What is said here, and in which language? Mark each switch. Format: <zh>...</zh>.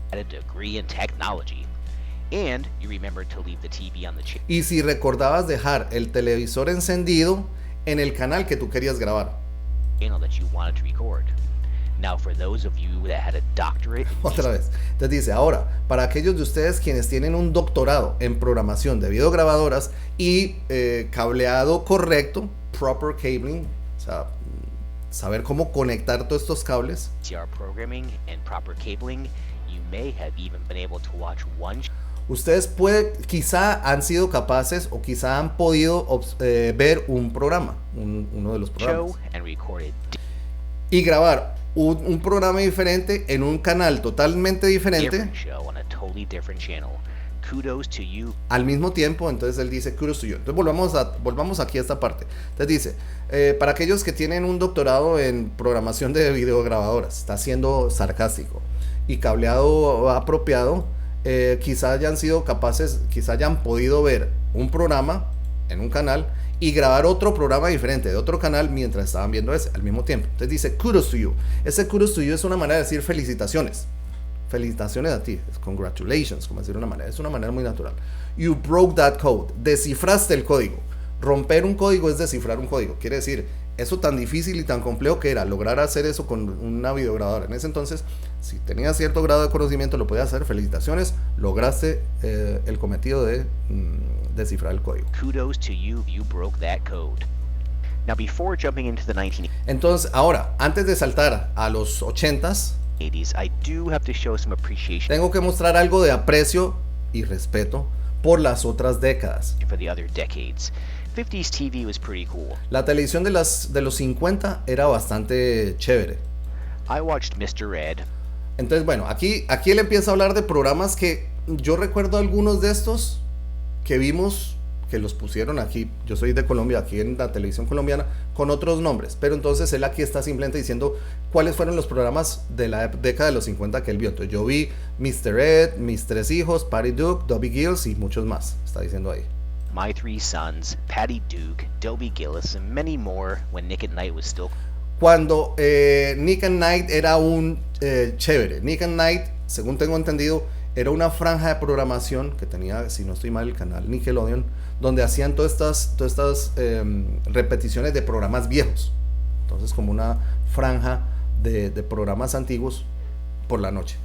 <en>Had a degree in technology, and you remembered to leave the TV on the</en> <es>Y si recordabas dejar el televisor encendido en el canal que tú querías grabar.</es> <en>channel that you wanted to record. Now, for those of you that had a doctorate in</en> <es>Otra vez. Entonces dice, ahora, para aquellos de ustedes quienes tienen un doctorado en programación de videograbadoras y cableado correcto,</es> <en>proper cabling,</en> <es>o sea, saber cómo conectar todos estos cables.</es> <en>VCR programming and proper cabling, you may have even been able to watch one</en> <es>Ustedes quizá han sido capaces o quizá han podido ver un programa, uno de los programas,</es> <en>show and recorded</en> <es>y grabar un programa diferente en un canal totalmente diferente</es> <en>different show on a totally different channel. Kudos to you.</en> <es>al mismo tiempo. Entonces él dice</es> <en>kudos to you.</en> <es>Entonces volvamos aquí a esta parte. Entonces dice, para aquellos que tienen un doctorado en programación de videograbadoras, está siendo sarcástico, y cableado apropiado, quizá hayan sido capaces, quizá hayan podido ver un programa en un canal y grabar otro programa diferente de otro canal mientras estaban viendo ese al mismo tiempo. Entonces dice</es> <en>kudos to you.</en> <es>Ese</es> <en>kudos to you</en> <es>es una manera de decir felicitaciones. Felicitaciones a ti. Es congratulations, como decir una manera. Es una manera muy natural.</es> <en>You broke that code.</en> <es>Descifraste el código. Romper un código es descifrar un código. Quiere decir, eso tan difícil y tan complejo que era lograr hacer eso con una videograbadora. En ese entonces, si tenías cierto grado de conocimiento, lo podías hacer. Felicitaciones. Lograste el cometido de descifrar el código.</es> <en>Kudos to you if you broke that code. Now, before jumping into the 1980s,</en> <es>Entonces, ahora, antes de saltar a los 80s,</es> <en>I do have to show some appreciation</en> <es>tengo que mostrar algo de aprecio y respeto por las otras décadas.</es> <en>for the other decades. 50s TV was pretty cool.</en> <es>La televisión de los 50 era bastante chévere.</es> <en>I watched Mr. Ed,</en> <es>Entonces, bueno, aquí él empieza a hablar de programas que yo recuerdo algunos de estos que vimos, que los pusieron aquí. Yo soy de Colombia, aquí en la televisión colombiana, con otros nombres. Pero entonces él aquí está simplemente diciendo cuáles fueron los programas de la década de los 50 que él vio. Entonces yo vi Mr. Ed, Mis Tres Hijos, Patty Duke, Dobby Gills y muchos más. Está diciendo ahí.</es> <en>My Three Sons, Patty Duke, Dobie Gillis, and many more when Nick at Night was still</en> <es>Cuando Nick at Night era un chévere. Nick at Night, según tengo entendido, era una franja de programación que tenía, si no estoy mal, el canal Nickelodeon, donde hacían todas estas repeticiones de programas viejos. Entonces, como una franja de programas antiguos por la noche.</es>